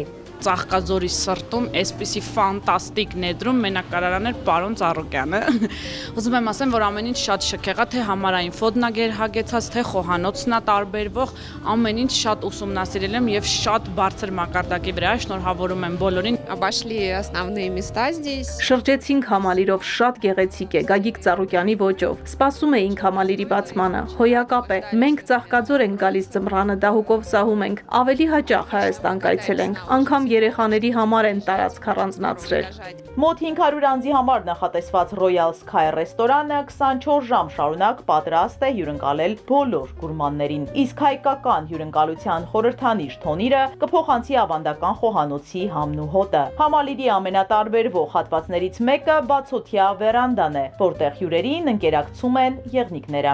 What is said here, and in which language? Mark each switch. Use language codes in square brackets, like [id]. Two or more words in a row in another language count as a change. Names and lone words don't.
[hy] Ծաղկաձորի սրտում այսպիսի ֆանտաստիկ ներդրում մենակարարան էր պարոն Ծառուկյանը։ Ուզում եմ ասեմ, որ ամեն ինչ շատ շքեղ է, թե համարային ֆոդնագեր հագեցած, թե խոհանոցն է տարբերվող, ամեն ինչ շատ ուսումնասիրել եմ եւ շատ բարձր մակարդակի վրա է, շնորհավորում եմ բոլորին։ [ru] Обошли основные места здесь. [hy] Շրջեցինք համալիրով, շատ գեղեցիկ է, Գագիկ Ծառուկյանի ոճով։ Սպասում էինք համալիրի բացմանը, հոյակապ է։ Մենք Ծաղկաձոր ենք գալիս ձմռանը, դահուկով սահում ենք, ավելի հաճախ Հայաստան կայցելենք, անգամ երեխաների համար են տարածք առանձնացրել։ Մոտ 500 անձի համար նախատեսված Royal Sky ռեստորանը 24 ժամ շարունակ պատրաստ է հյուրընկալել բոլոր գուրմաններին։ Իսկ հայկական հյուրընկալության խորհրդանիշ թոնիրը կփոխանցի ավանդական խոհանոցի համն ու հոտը։ Համալիրի ամենատարբերվող հատվածներից մեկը բացօթյա վերանդան է, որտեղ հյուրերին ընկերակցում են եղնիկները։